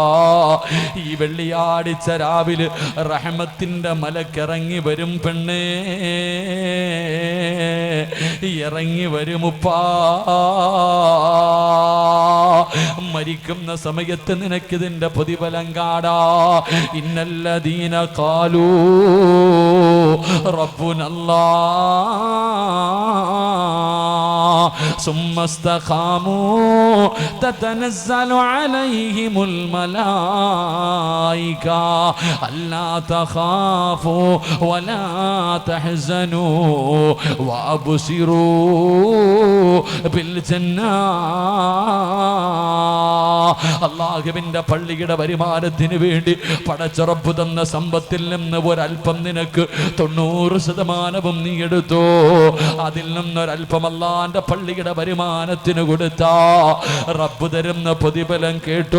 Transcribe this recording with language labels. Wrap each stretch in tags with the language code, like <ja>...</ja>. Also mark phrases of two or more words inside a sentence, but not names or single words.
<ml>ഈ വെള്ളിയാഴ്ച രാവിലെ റഹ്മത്തിന്റെ മലക്കിറങ്ങി വരും പെണ്ണേ, ഇറങ്ങി വരുമുപ്പാ. മരിക്കുന്ന സമയത്ത് നിനക്കിതിന്റെ പ്രതിഫലം കാടാ.</ml> <ar>إن الذين قالوا ربنا الله ثم استقاموا تتنزل عليهم الملائكة ألا تخافوا ولا تحزنوا وأبشروا بالجنة.</ar> <ml>അള്ളാഹുവിന്റെ പള്ളിയുടെ വരുമാനത്തിന് വേണ്ടി പടച്ചുറപ്പ് തന്ന സമ്പത്തിൽ നിന്ന് ഒരൽപ്പം നിനക്ക് 90% നീ എടുത്തോ. അതിൽ നിന്നൊരൽപ്പം അള്ളാന്റെ പള്ളിയുടെ വരുമാനത്തിന് കൊടുത്താ റബ്ബ് തരുന്ന പ്രതിഫലം കേട്ടോ.</ml>